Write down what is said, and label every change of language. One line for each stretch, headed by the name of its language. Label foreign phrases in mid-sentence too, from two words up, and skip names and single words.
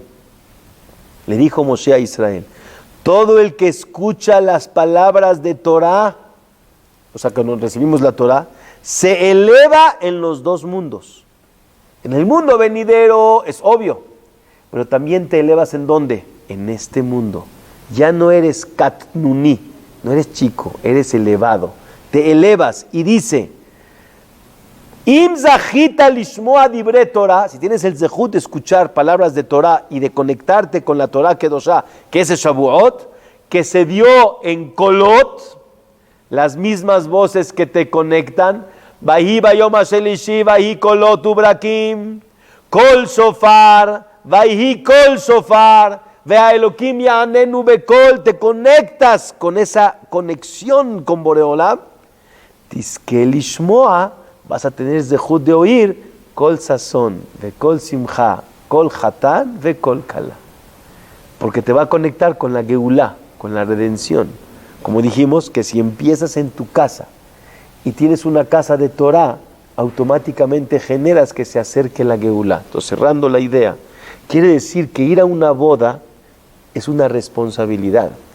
Spanish: Le dijo Moshe a Israel, todo el que escucha las palabras de Torah, o sea, que nos recibimos la Torah, se eleva en los dos mundos. En el mundo venidero es obvio, pero también te elevas ¿en dónde? En este mundo. Ya no eres katnuni, no eres chico, eres elevado. Te elevas y dice,
Hebrew: אם זכית לשמוע דברי תורה,
Spanish: si tienes el zehut de escuchar palabras de Torah y de conectarte con la
Hebrew: תורה קדושה,
Spanish: que es el Shavuot, que se dio en Kolot, las mismas voces que te conectan,
Hebrew: ויהי ביום השלישי, ויהי קולות וברקים, קול שופר, ויהי קול שופר, והאלהים יעננו בקול,
Spanish: te conectas con esa conexión con Boreolam,
Hebrew: תזכה לשמוע,
Spanish: vas a tener zehut de oír,
Hebrew: קול ששון, וקול שמחה, קול חתן, וקול כלה,
Spanish: porque te va a conectar con la geulá, con la redención. Como dijimos, que si empiezas en tu casa y tienes una casa de Torah, automáticamente generas que se acerque la Geulá. Entonces, cerrando la idea, quiere decir que ir a una boda es una responsabilidad.